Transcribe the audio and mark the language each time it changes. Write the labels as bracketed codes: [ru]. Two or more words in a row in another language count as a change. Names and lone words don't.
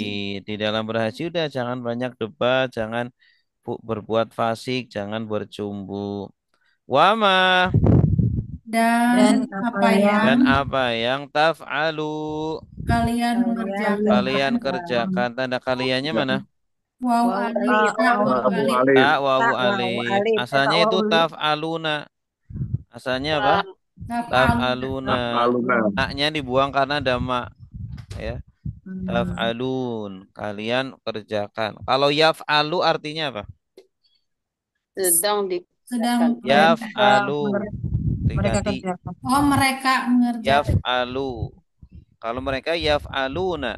[id] Di dalam berhaji udah jangan banyak debat, jangan berbuat fasik, jangan bercumbu. [ar] Wama [id] dan apa yang [ar] taf'alu [id] kalian kerjakan. Tanda kaliannya mana? Wawu alif. Ta wawu alif. Asalnya itu taf'aluna. Asalnya apa? Taf'aluna. Naknya dibuang karena ada ma. Ya. Taf'alun. Kalian kerjakan. Kalau yaf'alu artinya apa? Sedang yaf'alu. Diganti. Mereka mengerjakan. Yaf'alu. Kalau mereka yaf'aluna.